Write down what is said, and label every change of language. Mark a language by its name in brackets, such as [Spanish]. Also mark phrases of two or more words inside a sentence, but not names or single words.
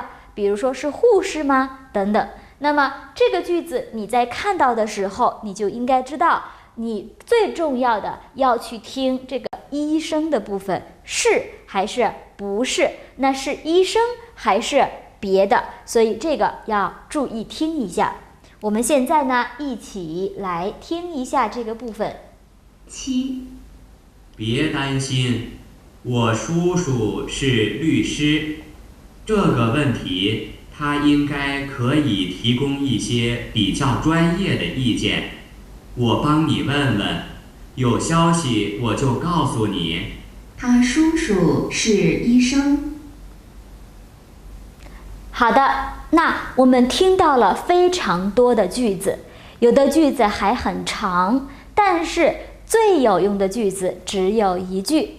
[Chinese] 比如說是護士嗎？等等。那麼這個句子你在看到的時候，你就應該知道，你最重要的要去听這個醫生的部分，是還是不是？那是醫生還是別的？所以這個要注意聽一下。我們現在呢，一起來聽一下這個部分。 7. 別擔心，我叔叔是律師，這個問題他應該可以提供一些比較專業的意見，我幫你問問，有消息我就告訴你。他叔叔是醫生。好的，那我們聽到了非常多的句子，有的句子還很長，但是最有用的句子只有一句。